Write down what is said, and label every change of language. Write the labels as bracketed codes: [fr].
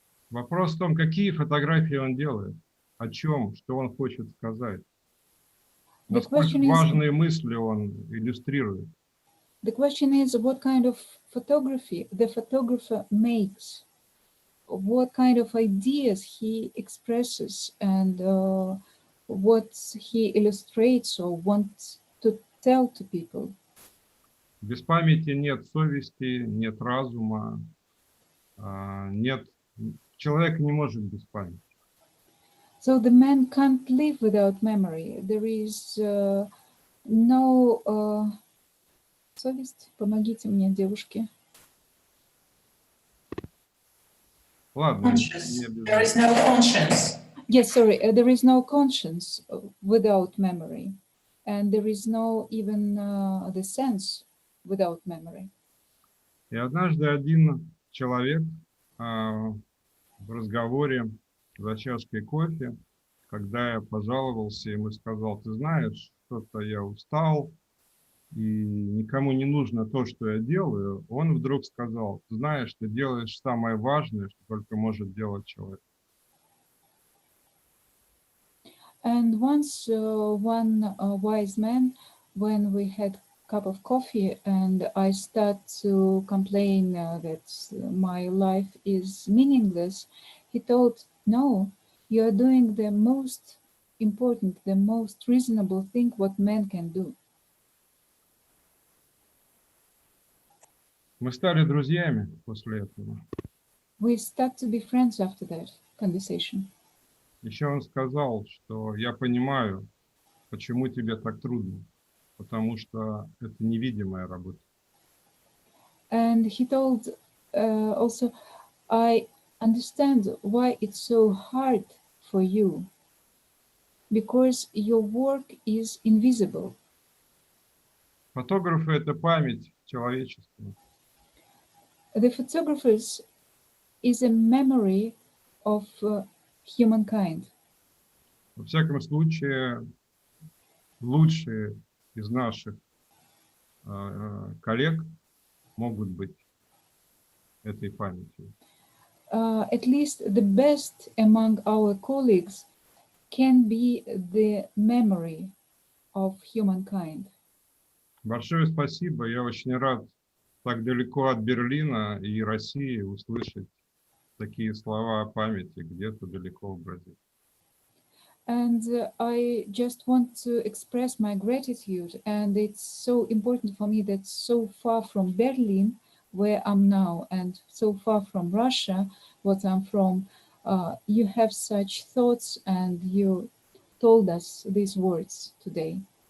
[ru] Вопрос в том, какие фотографии он делает, о чем, что он хочет сказать, насколько важные мысли он иллюстрирует. [en] The question is what kind of photography the photographer makes, what kind of ideas he expresses, and what he illustrates or wants to tell to people. [ru] Без памяти нет совести, нет разума, нет... Человек не может без памяти. [en] So the man can't live without memory. There is no... [ru] Совесть, помогите мне, девушки. Ладно, [en] there is no conscience. Yes, sorry, there is no conscience without memory. And there is no even the sense without memory. [ru] И однажды один человек в разговоре за чашкой кофе, когда я пожаловался, ему сказал: ты знаешь, что-то я устал, и никому не нужно то, что я делаю, он вдруг сказал: ты знаешь, ты делаешь самое важное, что только может делать человек. [en] And once one wise man, when we had cup of coffee and I start to complain that my life is meaningless, he told, no, you are doing the most important, the most reasonable thing what man can do. [ru] Мы стали друзьями после этого. [en] We start to be friends after that conversation. [ru] Еще он сказал, что я понимаю, почему тебе так трудно, потому что это невидимая работа. [en] And he told also, I understand why it's so hard for you, because your work is invisible. [ru] Фотографы — это память человечества. [en] The photographers is a memory of humankind. [ru] Во всяком случае, лучшие из наших коллег могут быть этой памятью. [en] At least the best among our colleagues can be the memory of humankind. [ru] Большое спасибо. Я очень рад так далеко от Берлина и России услышать такие слова о памяти где-то далеко в Бразилии. [en] And I just want to express my gratitude. And it's so important for me that so far from Berlin, where I'm now, and so far from Russia, what I'm from, you have such thoughts and you told us these words today.